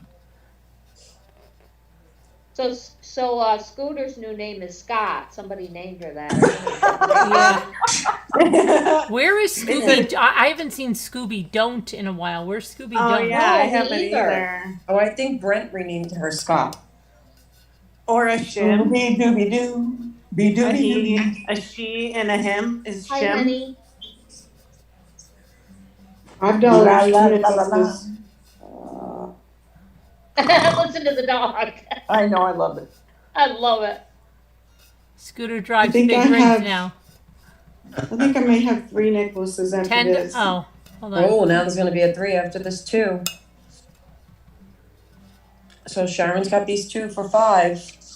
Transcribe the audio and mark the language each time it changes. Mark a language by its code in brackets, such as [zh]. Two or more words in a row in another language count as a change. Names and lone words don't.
[en] So Scooter's new name is Scott. Somebody named her that. Yeah. Where is Scooby? I haven't seen Scooby Don't in a while. Where's Scooby Oh Don't? yeah, I No, me haven't either. either. Oh, I think Brent renamed her Scott. Or a shim. Be dooby doo. Be A dooby he, doo. a she, and a him is Hi, shim. honey. $5. La, la, Two la, la, la. necklaces. Listen to the dog. I know, I love it. I love it. Scooter drives think big I rigs have- now. I think I may have 3 necklaces after 10. this. Oh, hold on. Oh, now there's gonna be a 3 after this too. So Sharon's got these 2 for 5.